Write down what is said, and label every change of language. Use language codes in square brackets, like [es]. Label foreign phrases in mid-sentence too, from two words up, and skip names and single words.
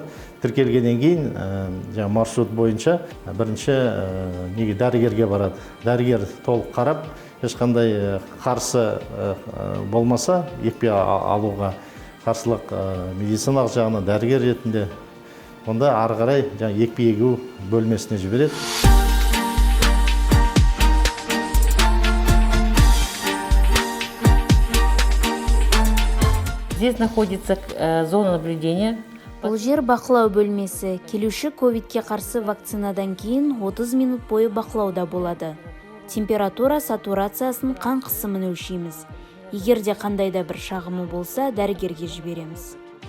[kk] Тіркелгеннен кейін маршрут бойынша бірінші дәрігерге барады. Дәрігер толық қарап, ешқандай қарсы болмаса, екпе алуға қарсылық медициналық жағынан дәрігер ретінде, онда ары қарай екпе егу бөлмесіне жібереді. [ru] Здесь находится зона наблюдения. [kk] Бұл жер бақылау бөлмесі. Келуші ковидке қарсы вакцинадан кейін 30 минут бойы бақылауда болады. Температура, сатурациясын, қан қысымын өлшейміз. Егерде қандайда бір шағымы болса, дәрігерге жібереміз.